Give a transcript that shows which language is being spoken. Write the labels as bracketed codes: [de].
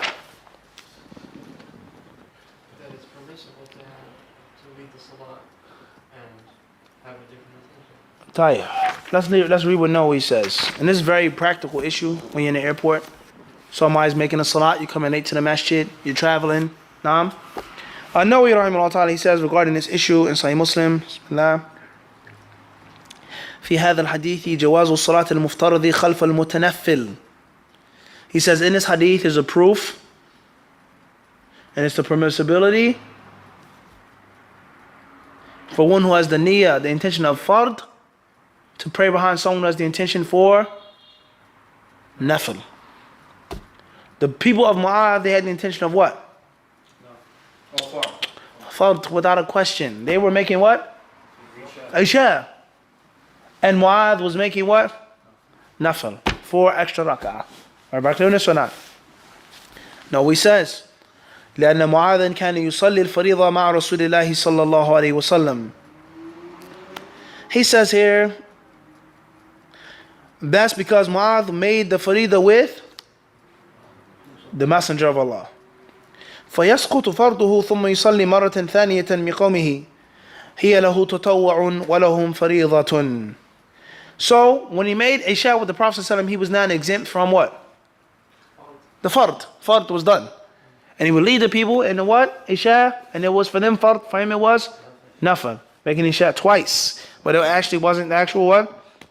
[en] That it's permissible to lead the salah and have a different intention. Let's read what Nawawi says. And this is a very practical issue when you're in the airport. Somebody's making a salat, you come in late to the masjid, you're traveling. Naam. Nawawi rahimahullah ta'ala, he says regarding this issue in Sahih Muslim, Bismillah. [ar] في هذا الحديث جواز الصلاة المفترض خلف المتنفل. [en] He says in this hadith is a proof, and it's the permissibility for one who has the niyyah, the intention of fard, to pray behind someone who has the intention for nafil. The people of Mu'adh, they had the intention of what? Fard, without a question. They were making what? Isha. And Mu'adh was making what? Nafil. 4 extra rak'ah. Are you clear on this or not? No, he says [ar] لأن معاذ كان يصلي الفريضة مع رسول الله صلى الله عليه وسلم. [en] He says here, that's because Mu'adh made the faridah with the Messenger of Allah. [ar] فيسقط فرضه ثم يصلي مرة ثانية بقومه هي له تطوع ولهم فريضة. [en] So when he made Isha with the Prophet ﷺ, he was now exempt from what? The fard. Fard was done. And he would lead the people in the what? Isha. And it was for them fard. For him it was nafil. Making Isha twice. But it actually wasn't the actual what?